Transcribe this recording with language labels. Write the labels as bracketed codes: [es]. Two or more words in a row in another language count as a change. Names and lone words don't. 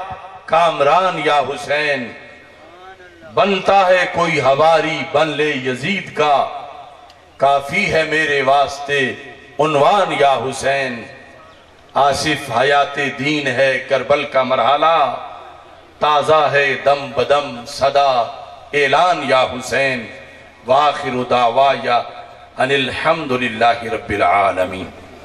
[ur] کامران یا حسین، بنتا ہے کوئی ہواری بن لے یزید کا، کافی ہے میرے واسطے عنوان یا حسین، آصف حیات دین ہے کربل کا مرحلہ، تازہ ہے دم بدم صدا اعلان یا حسین، [ar] وآخر دعوایا ان الحمدللہ رب العالمین۔